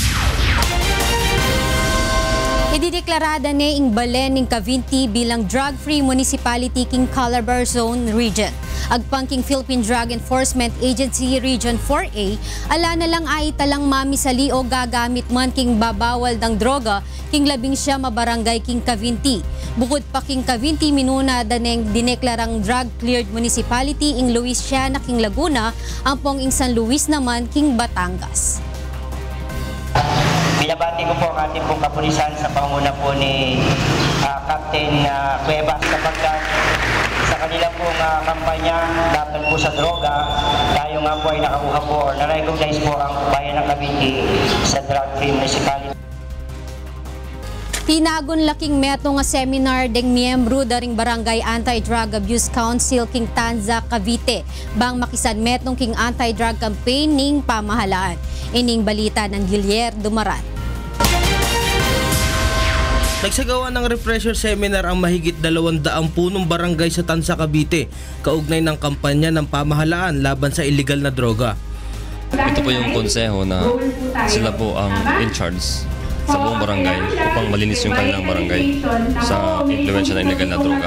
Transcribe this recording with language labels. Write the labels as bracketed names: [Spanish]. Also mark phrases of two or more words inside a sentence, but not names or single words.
[Pampanga] Idideklarada ni ing Balen ning Cavinti bilang [English] drug-free municipality [Pampanga] king Calabar Zone Region. Agpangking Philippine Drug Enforcement Agency Region 4A, ala na lang ay talang mamisali o gagamit man king babawal ng droga king 11 mabarangay king Cavinti. Bukod pa king Cavinti, minuna daneng dineklarang [English] drug-cleared municipality [Pampanga] ing Luisiana king Laguna, ang pong ing San Luis naman king Batangas. [Filipino] Binabati ko po ang ating pong kapulisan sa panguna po ni Captain Cuevas sapagkat sa kanila pong kampanya laban po sa droga, tayo nga po ay nakakuha po or na-recognize po ang bayan ng Cavite sa [English] drug-free municipality. [Pampanga] Tinagon laking meto nga seminar deng miyembro daring Barangay Anti-Drug Abuse Council king Tanza, Cavite, bang makisan metong king [English] anti-drug campaign [Pampanga] ning pamahalaan. Ining balita ng Gilier Dumaran. [Filipino] Nagsagawa ng [English] refresher seminar [Filipino] ang mahigit 200 punong barangay sa Tansa, Cavite, kaugnay ng kampanya ng pamahalaan laban sa illegal na droga. Ito po yung konseho na sila po ang [English] in charge [Filipino] sa buong barangay upang malinis yung kanilang barangay sa impluwensya ng illegal na droga.